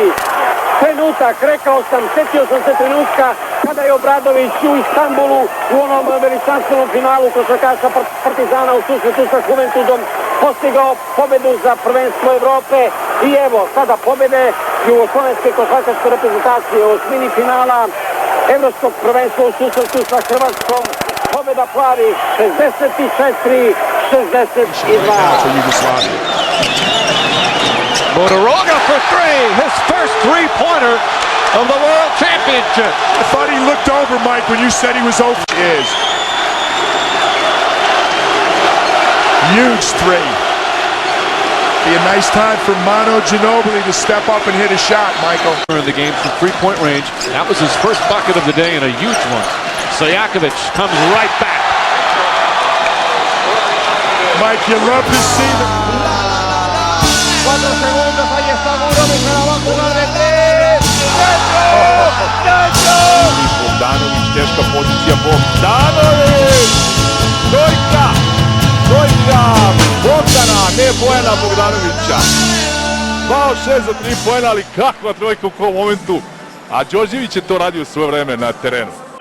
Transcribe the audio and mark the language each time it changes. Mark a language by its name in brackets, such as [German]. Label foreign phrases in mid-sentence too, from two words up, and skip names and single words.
[Serbian] Trenutak, rekao sam, setio sam se trenutka kada je Obradović u Istanbulu u onom veličanstvenom finalu košarkaša Partizana u susretu sa Juventudom postigao pobedu za prvenstvo Evrope i evo sada pobede jugoslovenske košarkaške reprezentacije u osmini finala evropskog prvenstva u susretu sa Hrvatskom. Pobeda plavi 64-62. [English] Motoroga for 3, his first three-pointer of the World Championship. I thought he looked over, Mike, when you said he was over. Huge three. Be a nice time for Manu Ginobili to step up and hit a shot, Michael. In the game from three-point range. That was his first bucket of the day and a huge one. Stojakovic comes right back. Mike, you love to see the... [Spanish] 4 segundos, ahí está Bogdanović, se la va a jugar de 3. [Serbian] Bogdanović, teška pozicija, Bogdanović! Trojka! Bogdana, ne poena Bogdanovića. 2 od 6 za 3 poena, ali kakva trojka u kom momentu. A Đorđević je to radio svoje vreme na terenu.